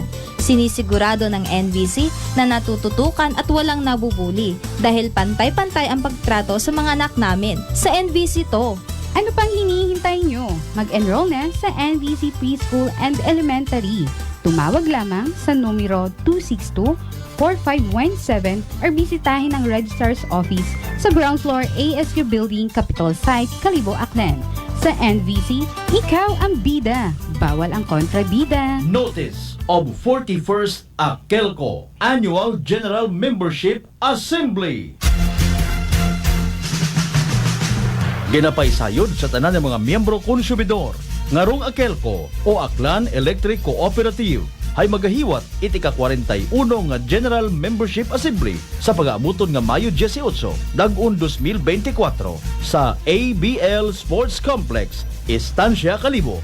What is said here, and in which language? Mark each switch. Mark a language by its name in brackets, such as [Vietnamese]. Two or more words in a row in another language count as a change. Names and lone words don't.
[Filipino] Sinisigurado ng NVC na natututukan at walang nabubuli dahil pantay-pantay ang pagtrato sa mga anak namin. Sa NVC to. Ano pang hinihintay nyo? Mag-enroll na sa NVC Preschool and Elementary. Tumawag lamang sa numero 262-4517 or bisitahin ang Registrar's Office sa [English] ground floor [Filipino] ASU Building, Capitol Site, Kalibo, Aklan. Sa NVC, ikaw ang bida. Bawal ang kontrabida. [English] Notice of 41st Akelco Annual General Membership Assembly. [Aklanon] Ginapaysayod sa tanan ng mga miyembro konsumidor ngarong Akelco o Aklan Electric Cooperative ay magahiwat iti ka-41 nga General Membership Assembly sa pag-aamuton nga Mayo 18, dag-un 2024 sa ABL Sports Complex, Estancia, Kalibo.